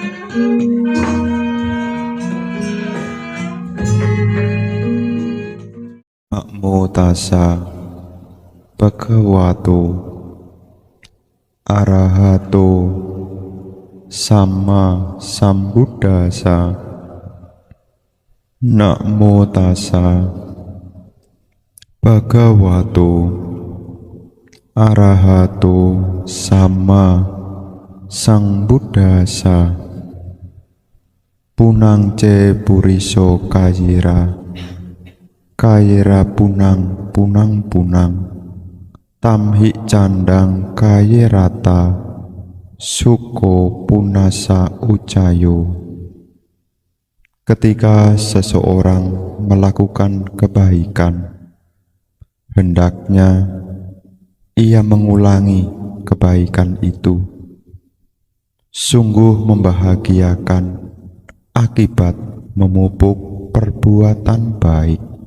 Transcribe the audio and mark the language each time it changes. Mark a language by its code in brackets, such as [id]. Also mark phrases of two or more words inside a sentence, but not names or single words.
[pi] Namo tassa bhagavato arahato sama sambuddhassa. Namo tassa bhagavato arahato sama sambuddhassa. Punang ce puriso kayira, kayira punang punang punang, tamhi candang kayirata, suko punasa ucayo. [id] Ketika seseorang melakukan kebaikan, hendaknya ia mengulangi kebaikan itu. Sungguh membahagiakan akibat memupuk perbuatan baik.